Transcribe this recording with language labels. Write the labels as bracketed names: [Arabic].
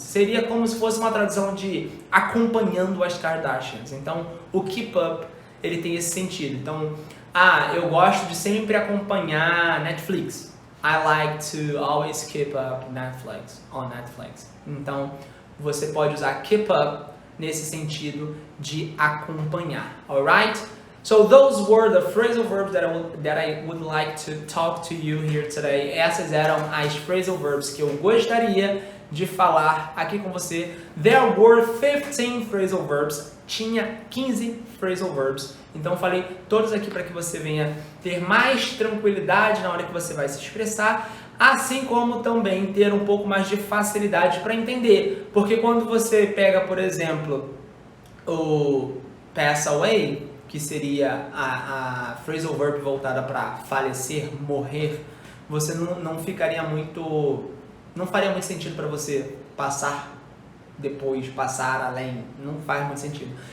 [Portuguese] Seria como se fosse uma tradução de acompanhando as Kardashians. Então, o keep up, ele tem esse sentido. Então, eu gosto de sempre acompanhar Netflix. [English] I like to always keep up on Netflix. [Portuguese] Então, você pode usar keep up nesse sentido de acompanhar. Alright? [English] So those were the phrasal verbs that I would like to talk to you here today. [Portuguese] Essas eram as phrasal verbs que eu gostaria de falar aqui com você. [English] There were 15 phrasal verbs. [Portuguese] Tinha 15 phrasal verbs. Então falei todos aqui para que você venha ter mais tranquilidade na hora que você vai se expressar, assim como também ter um pouco mais de facilidade para entender. Porque quando você pega, por exemplo, o pass away, que seria a phrasal verb voltada para falecer, morrer, você não faria muito sentido para você passar depois, passar além, não faz muito sentido.